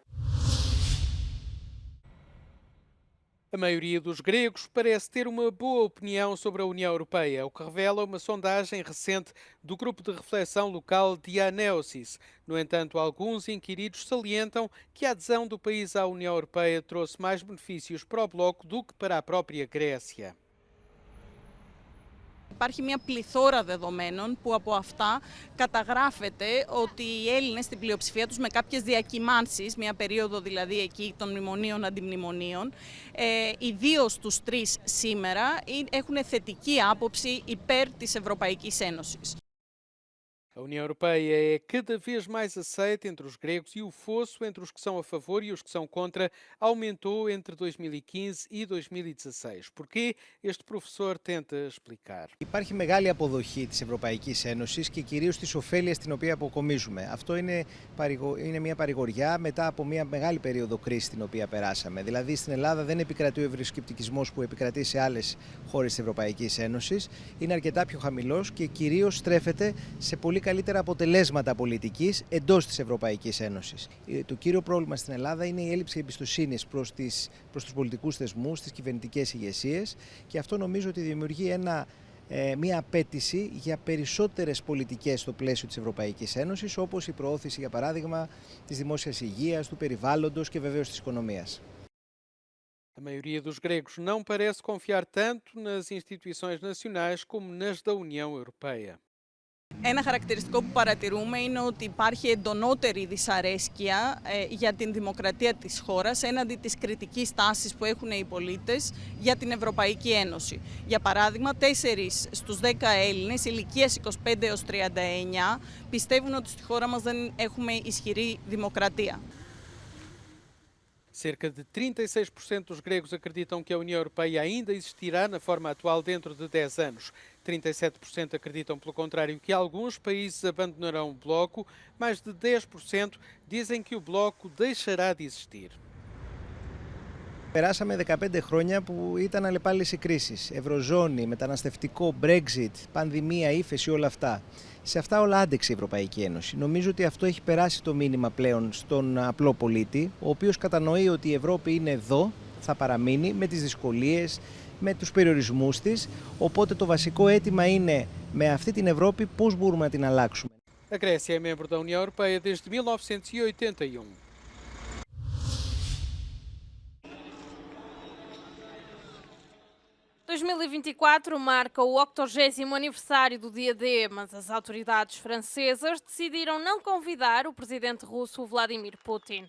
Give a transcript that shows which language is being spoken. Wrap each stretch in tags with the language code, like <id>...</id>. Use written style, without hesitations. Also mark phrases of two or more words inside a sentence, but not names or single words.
<pt>A maioria dos gregos parece ter uma boa opinião sobre a União Europeia, o que revela uma sondagem recente do grupo de reflexão local Dianeosis. No entanto, alguns inquiridos salientam que a adesão do país à União Europeia trouxe mais benefícios para o bloco do que para a própria Grécia.</pt> <el>Υπάρχει μια πληθώρα δεδομένων που από αυτά καταγράφεται ότι οι Έλληνες στην πλειοψηφία τους με κάποιες διακυμάνσεις, μια περίοδο δηλαδή εκεί των μνημονίων αντιμνημονίων, ιδίως τους τρεις σήμερα, έχουν θετική άποψη υπέρ της Ευρωπαϊκής Ένωσης.</el> <pt>A União Europeia é cada vez mais aceita entre os gregos e o fosso entre os que são a favor e os que são contra aumentou entre 2015 e 2016. Porquê? Este professor tenta explicar.</pt> <el>Υπάρχει μεγάλη αποδοχή της Ευρωπαϊκής Ένωσης και κυρίως της ωφέλειας την οποία αποκομίζουμε. Αυτό είναι μια παρηγοριά μετά από μια μεγάλη περίοδο κρίσης την οποία περάσαμε. Δηλαδή στην Ελλάδα δεν επικρατεί ο ευρωσκεπτικισμός που επικρατεί σε άλλες χώρες της Ευρωπαϊκής Ένωσης. Είναι αρκετά πιο χαμηλός και κυρίως στρέφεται σε πολύ καλύτερα αποτελέσματα πολιτικής εντός της Ευρωπαϊκής Ένωσης. Το κύριο πρόβλημα στην Ελλάδα είναι η έλλειψη εμπιστοσύνης προς τους πολιτικούς θεσμούς, τις κυβερνητικές ηγεσίες και αυτό νομίζω ότι δημιουργεί μια απέτηση για περισσότερες πολιτικές στο πλαίσιο της Ευρωπαϊκής Ένωσης, όπως η προώθηση, για παράδειγμα, της δημόσιας υγείας, του περιβάλλοντος και βεβαίως της οικονομίας.</el> <pt>A maioria dos gregos não parece confiar tanto nas instituições nacionais como nas da União Europeia.</pt> <el>Ένα χαρακτηριστικό που παρατηρούμε είναι ότι υπάρχει εντονότερη δυσαρέσκεια για την δημοκρατία της χώρας έναντι της κριτικής τάσης που έχουν οι πολίτες για την Ευρωπαϊκή Ένωση. Για παράδειγμα, 4 στους 10 Έλληνες ηλικίας 25 έως 39 πιστεύουν ότι στη χώρα μας δεν έχουμε ισχυρή δημοκρατία.</el> <pt>Cerca de 36% dos gregos acreditam que a União Europeia ainda existirá na forma atual dentro de 10 anos. 37% acreditam, pelo contrário, que alguns países abandonarão o bloco. Mais de 10% dizem que o bloco deixará de existir.</pt> <el>Περάσαμε 15 χρόνια που ήταν αλλεπάλληλες οι κρίσεις. Ευρωζώνη, μεταναστευτικό, Brexit, πανδημία, ύφεση, όλα αυτά. Σε αυτά όλα άντεξε η Ευρωπαϊκή Ένωση. Νομίζω ότι αυτό έχει περάσει το μήνυμα πλέον στον απλό πολίτη, ο οποίος κατανοεί ότι η Ευρώπη είναι εδώ, θα παραμείνει με τις δυσκολίες, με τους περιορισμούς της. Οπότε το βασικό αίτημα είναι με αυτή την Ευρώπη πώς μπορούμε να την αλλάξουμε.</el> <pt>A Grécia é membro da União Europeia desde 1981. Em 2024 marca o 80º aniversário do dia D, mas as autoridades francesas decidiram não convidar o presidente russo Vladimir Putin.</pt>